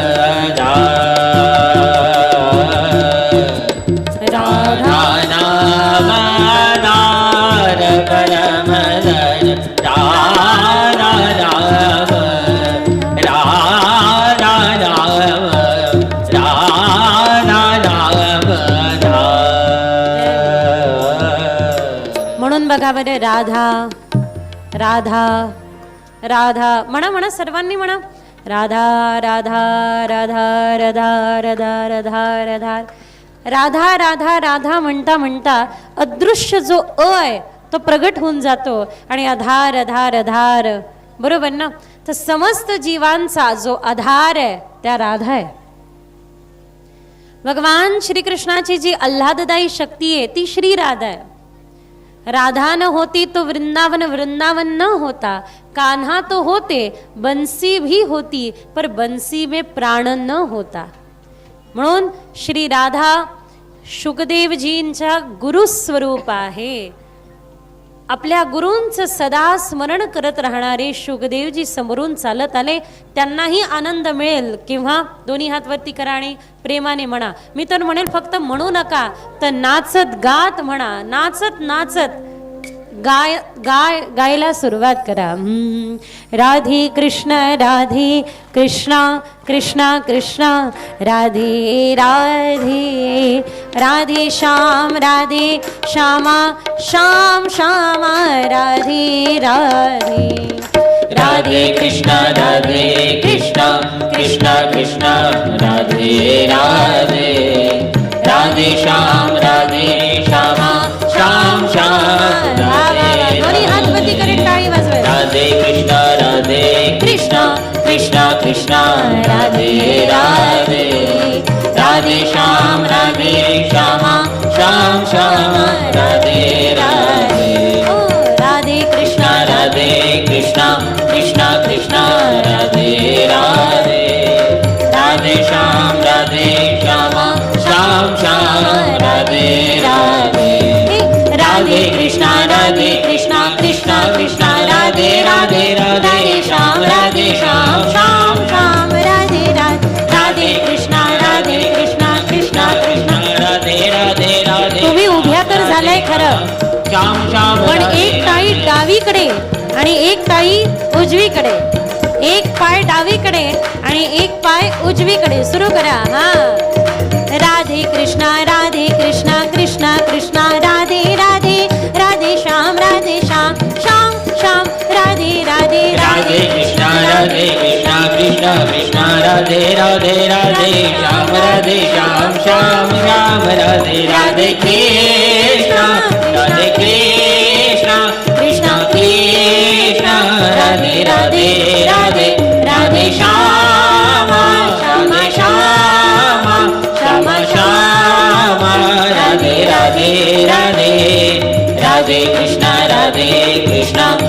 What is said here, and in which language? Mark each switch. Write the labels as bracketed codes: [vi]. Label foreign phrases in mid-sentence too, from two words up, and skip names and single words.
[hi] आधार, राधा नाम आधार परम धन, राधा नाम, राधा नाम, राधा नाम आधार। [mr] म्हणून बघा बरं, राधा राधा राधा म्हणा म्हणा, सर्वांनी म्हणा, राधा राधा राधा राधा राधा राधा राधा राधा राधा राधा म्हणता म्हणता अदृश्य जो अ आहे तो प्रगट होऊन जातो आणि आधार आधार आधार, बरोबर ना? तर समस्त जीवांचा जो आधार आहे त्या राधा आहे. भगवान श्रीकृष्णाची जी आल्हाददायी शक्ती आहे ती श्री राधा आहे. [hi] राधा न होती तो वृंदावन वृंदावन न होता. कान्हा तो होते, बंसी भी होती, पर बंसी में प्राण न होता. [mr] म्हणून श्री राधा शुकदेवजींच्या गुरुस्वरूप आहे. आपल्या गुरूंचं सदा स्मरण करत राहणारे शुकदेवजी समोरून चालत आले. त्यांनाही आनंद मिळेल केव्हा? दोन्ही हात वरती करा आणि प्रेमाने म्हणा. मी तर म्हणेल फक्त म्हणू नका, तर नाचत गात म्हणा. नाचत नाचत गायला सुरुवात करा. राधे कृष्ण कृष्णा कृष्णा राधे राधे राधे श्यामा श्याम श्यामा राधे राधे राधे कृष्ण कृष्ण कृष्ण राधे राधे राधे श्याम श्याम श्याम राधे दोन्ही हात वरती करून टाळी वाजवायची. राधे कृष्ण कृष्ण राधे राधे राधे श्याम श्याम श्याम राधे राधे ओ राधे कृष्ण कृष्ण कृष्ण राधे राधे राधे श्याम श्याम श्याम राधे राधे राधे कृष्ण कृष्ण राधे राधे राधे श्याम श्याम श्याम राधे राधे राधे कृष्ण कृष्ण राधे राधे राधे तुम्ही उभ्या तर झालाय खरं, श्याम श्याम पण एक टाळी डावीकडे आणि एक टाळी उजवीकडे, एक पाय डावीकडे आणि एक पाय उजवीकडे. सुरू करा. हा राधे कृष्ण कृष्ण कृष्ण राधे राधे राधे श्याम श्याम श्याम राधे राधे राधे कृष्ण कृष्ण राधे राधे राधे श्याम श्याम श्याम राधे राधे कृष्ण कृष्ण राधे राधे राधे राधे श्याम श्याम श्याम श्याम राधे राधे राधे राधे कृष्ण कृष्ण